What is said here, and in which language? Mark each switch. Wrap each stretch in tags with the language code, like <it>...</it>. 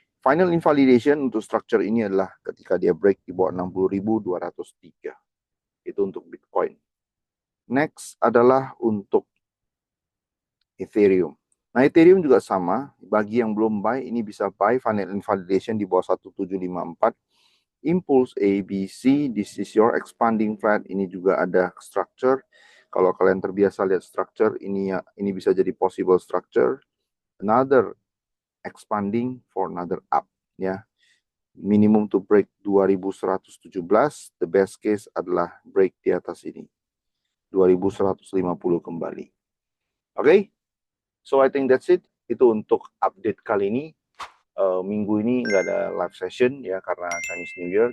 <id>Final invalidation untuk structure ini adalah ketika dia break di bawah 60.203. Itu untuk Bitcoin. Next adalah untuk Ethereum. Nah, Ethereum juga sama. Bagi yang belum buy, ini bisa buy final invalidation di bawah 1754.</id> <en>Impulse A, B, C. This is your expanding flat. Ini juga ada structure.</en> <id>Kalau kalian terbiasa lihat structure, ini bisa jadi possible structure.</id> <en>Another expanding for another up. Ya, minimum to break 2117. The best case adalah break di atas ini. 2150 kembali. Oke? So I think that's it.</en> <id>Itu untuk update kali ini. Minggu ini nggak ada live session ya karena Chinese New Year.</id>